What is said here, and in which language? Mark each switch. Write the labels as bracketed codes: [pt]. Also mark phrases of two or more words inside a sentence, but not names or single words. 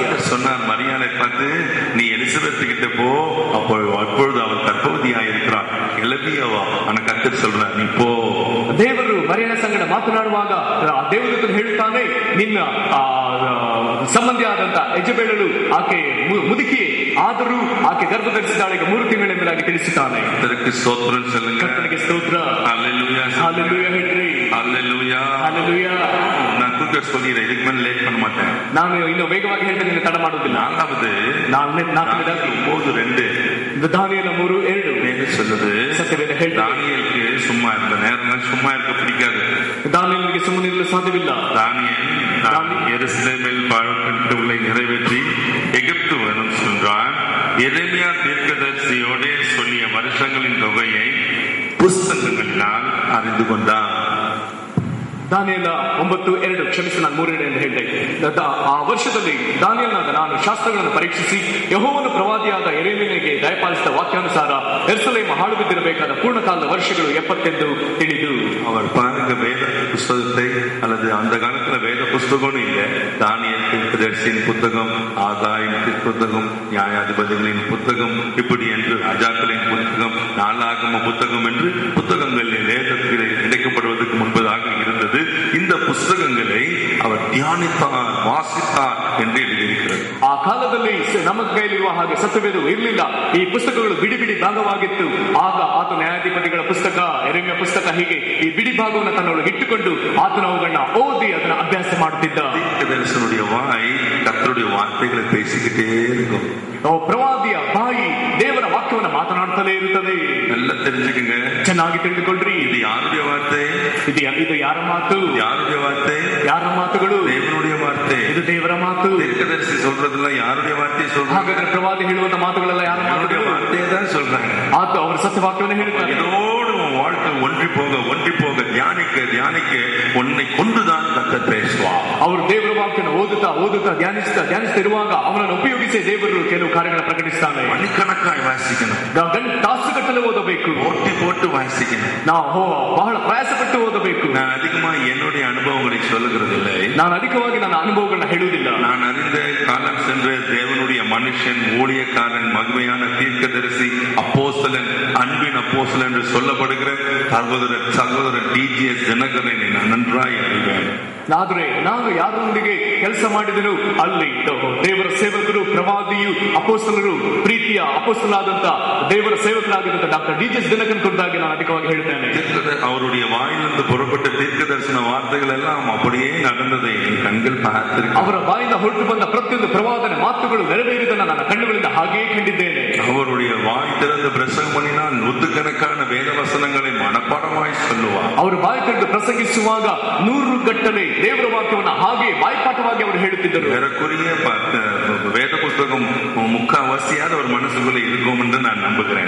[ta] சொன்னார் மரியாதை பார்த்து, நீ எலிசபெத் கிட்ட போ, அப்பொழுது அவள் கர்ப்பவதியா இருக்கிறாள், கிளம்பியவா ஆனா கர்த்தர் சொல்றார் நீ போ. [kn] ದೇವರು ಮರಿಯನ ಸಂಗಡ ಮಾತನಾಡುವಾಗ ದೇವದೂತನು ಹೇಳುತ್ತಾನೆ, ನಿನ್ನ ಸಂಬಂಧಿ ಆದಂತ ಯಜಬೇಳಲು ಆಕೆ ಮುದುಕಿ ಆದರೂ ಆಕೆ ಗರ್ಭ ಧರಿಸಿದಾಳೆ, 3 ತಿಂಗಳು ಎಂಬುದಾಗಿ ತಿಳಿಸುತ್ತಾನೆ. ಕರ್ತನಿಗೆ ಸ್ತೋತ್ರ சொல்லுங்க. ಕರ್ತನಿಗೆ ಸ್ತೋತ್ರ. ஹalleluya ஹalleluya ಹೇಳ್ರಿ. ஹalleluya ஹalleluya. [ta] நான் குறுக்க சொல்லிடுறேன், இதுக்கு மேல லேட் பண்ண மாட்டேன். [kn] ನಾನು ಇನ್ನು ವೇಗವಾಗಿ ಹೇಳ್ತೇನೆ, ತಡ ಮಾಡುವುದಿಲ್ಲ. [ta] நாலாவது [kn] 4ನೇದಾಗಿ 9:2 ದಾನಿಯೇಲ 3:2 [ta] சொல்லுது, [kn] ಸತ್ಯವೇದ ಹೇಳ್ತದೆ, [ta] தானியேலுக்கு சும்மா இருந்த நேரம் சும்மா இருக்க பிடிக்காது. ದಾನಿಯೇಲನಿಗೆ ಸುಮ್ಮನೆ ಇರಲು ಸಾಧ್ಯವಿಲ್ಲ. தானியேல் எருசலேமில் வாழ்க்கை நிறைவேற்றி எகிப்து வரும் சென்றான். எரேமியா தீர்க்கதரிசியோட சொல்லிய வருஷங்களின் தொகையை புஸ்தகங்களினால் அறிந்து கொண்டான். [kn] ದಾನಿಯೇಲ 9:2, ಕ್ಷಮಿಸಿ ನಾನು 3 ಎಂದು ಹೇಳಿದೆ. ಆ ವರ್ಷದಲ್ಲಿ ದಾನಿಯೇಲನಾದ ನಾನು ಶಾಸ್ತ್ರಗಳನ್ನು ಪರೀಕ್ಷಿಸಿ ಯೆಹೋವನು ಪ್ರವಾದಿಯಾದ ಯೆರೆಮೀಯನಿಗೆ ದಯಪಾಲಿಸಿದ ವಾಕ್ಯಾನುಸಾರ ಯೆರೂಸಲೇಮ್ ಹಾಳು ಬಿದ್ದಿರಬೇಕಾದ ಪೂರ್ಣಕಾಲದ ವರ್ಷಗಳು 70 ಎಂದು ತಿಳಿದು. [ta] அவர் பாருங்க, வேத புஸ்தகத்தை அல்லது அந்த காலத்துல வேத புஸ்தகம் இல்லை. தானியேல் தீர்க்கதரிசியின் புத்தகம், ஆகாயின் புத்தகம், நியாயாதிபதிகளின் புத்தகம், இப்படி என்று ராஜாக்களின் புத்தகம், நாளாகம புத்தகம் என்று புத்தகங்கள் வேதத்தில் இணைக்கப்படுவதற்கு முன்பதாக இருந்தது. இந்த புஸ்தகங்களை அவர் தியானித்தார், வாசித்தார் என்று எழுதியிருக்கிறது. [kn] ಆ ಕಾಲದಲ್ಲಿ ನಮ್ಮ ಕೈಲಿರುವ ಹಾಗೆ ಸತ್ಯವೇದವು ಇರಲಿಲ್ಲ. ಈ ಪುಸ್ತಕಗಳು ಬಿಡಿ ಬಿಡಿ ಭಾಗವಾಗಿತ್ತು. ಆಗ ಆತ ನ್ಯಾಯಾಧಿಪತಿಗಳ ಪುಸ್ತಕ, ಯೆರೆಮೀಯ ಪುಸ್ತಕ, ಹೀಗೆ ಈ ಬಿಡಿ ಭಾಗವನ್ನು ತನ್ನೊಳಗೆ ಇಟ್ಟುಕೊಂಡು ಆತನ ಅವುಗಳನ್ನ ಓದಿ ಅದನ್ನ ಅಭ್ಯಾಸ ಮಾಡುತ್ತಿದ್ದ. [ta] தீர்க்கதரிசனுடைய வாய் கர்த்தருடைய வார்த்தைகளை பேசிக்கிட்டே இருக்கும். [kn] ಪ್ರವಾದಿಯ ಬಾಯಿ ದೇವರ ವಾಕ್ಯವನ್ನು ಮಾತನಾಡುತ್ತಲೇ ಇರುತ್ತದೆ. [ta] ಎಲ್ಲ தெரிஞ்சுக்குங்க, [kn] ಚೆನ್ನಾಗಿ ತಿಳಿದುಕೊಳ್ಳ್ರಿ. [ta] இது யாருடைய வார்த்தை? [kn] ಇದು ಯಾರ ಮಾತು? [ta] யாருடைய வார்த்தை? [kn] ಯಾರ ಮಾತುಗಳು? [ta] தேவனுடைய வார்த்தை. [kn] ಇದು ದೇವರ ಮಾತು. [ta] தீர்க்கதரிசி சொல்றதெல்லாம் யாருடைய வார்த்தையை சொல்றாங்க? [kn] ಹಾಗಾದ್ರೆ ಪ್ರವಾದಿ ಹೇಳುವಂತ ಮಾತುಗಳೆಲ್ಲ ಯಾರ ಮಾತುಗಳು? [ta] வார்த்தையை தான் சொல்றாங்க. [kn] ಆತ ಅವರ ಸತ್ಯವಾಕ್ಯವನ್ನು ಹೇಳ್ತಾರೆ. [ta] இதோடு வாழ்க்கை ஒன்றி போக தியானிக்க உன்னை கொண்டுதான் கர்த்தர் பேசுவார். [kn] ಅವರು ದೇವರ ವಾಕ್ಯವನ್ನು ಓದುತ್ತಾ ಧ್ಯಾನಿಸ್ತಾ ಇರುವಾಗ ಅವನನ್ನು ಉಪಯೋಗಿಸಿ ದೇವರು ಕೆಲವು ಕಾರ್ಯಗಳನ್ನು ಪ್ರಕಟಿಸ್ತಾನೆ. [ta] மணிக்கணக்காய் வாசிக்கணும், [kn] ತಾಸುಗಟ್ಟಲೆ ಓದಬೇಕು, [ta] போட்டு வாசிக்கணும். [kn] ನಾವು ಬಹಳ ಪ್ರಯಾಸಪಟ್ಟು ಓದಬೇಕು. [ta] நான் அதிகமா என்னுடைய அனுபவங்களை சொல்லுகிறதில்லை. [kn] ನಾನು ಅಧಿಕವಾಗಿ ನನ್ನ ಅನುಭವಗಳನ್ನ ಹೇಳುವುದಿಲ್ಲ. [ta] நான் அறிந்த காலம் சென்ற தேவனுடைய மனுஷன், ஊழியக்காரன், மகிமையான தீர்க்கதரிசி, அப்போஸ்தலன், அன்பின் அப்போஸ்தலன் என்று சொல்லப்படுகிற சகோதரர் டிஜிஎஸ் தினகரனை நான் நன்றாய் அறிவேன். [kn] ಆದ್ರೆ ನಾನು ಯಾರೊಂದಿಗೆ ಕೆಲಸ ಮಾಡಿದನು ಅಲ್ಲಿ ದೇವರ ಸೇವಕರು, ಪ್ರವಾದಿಯು, ಅಪೋಸ್ತಲರು, ಪ್ರೀತಿಯ ಅಪೋಸ್ತಲಾದಂತ ದೇವರ ಸೇವಕರಾಗಿದ್ದಂತ ಡಾಕ್ಟರ್ ಡಿಜಿಎಸ್ ದಿನಕರನ್ ಕುರಿತಾಗಿ ನಾನು ಅಧಿಕವಾಗಿ ಹೇಳ್ತೇನೆ. [ta] அவருடைய வாயிலிருந்து புறப்பட்ட தீர்க்க தரிசன வார்த்தைகள் எல்லாம் அப்படியே நடந்ததை என் கண்கள் பார்த்திருக்கிறேன். [kn] ಅವರ ಬಾಯಿಂದ ಹೊರಟು ಬಂದ ಪ್ರತಿಯೊಂದು ಪ್ರವಾದನೆ ಮಾತುಗಳು ನೆರವೇರಿದನ್ನು ನನ್ನ ಕಣ್ಣುಗಳಿಂದ ಹಾಗೆಯೇ ಕಂಡಿದ್ದೇನೆ. [ta] அவருடைய வாய் திறந்து பிரசங்கம் பண்ணினால் நூற்றுக்கணக்கான வேத வசனங்களை மனப்பாடமாய் சொல்லுவார். [kn] ಅವರು ಬಾಯಿ ತೆರೆದು ಪ್ರಸಂಗಿಸುವಾಗ 100 ಗಟ್ಟಲೆ ದೇವರ ವಾಕ್ಯವನ್ನು ಹಾಗೆ ಬಾಯ್ಪಾಠವಾಗಿ ಅವರು ಹೇಳುತ್ತಿದ್ದರು. [ta] ஏறக்குறைய வேத புத்தகம் முக்காவாசியாத ஒரு மனசுக்குள்ள இருக்கும் என்று நான் நம்புகிறேன்.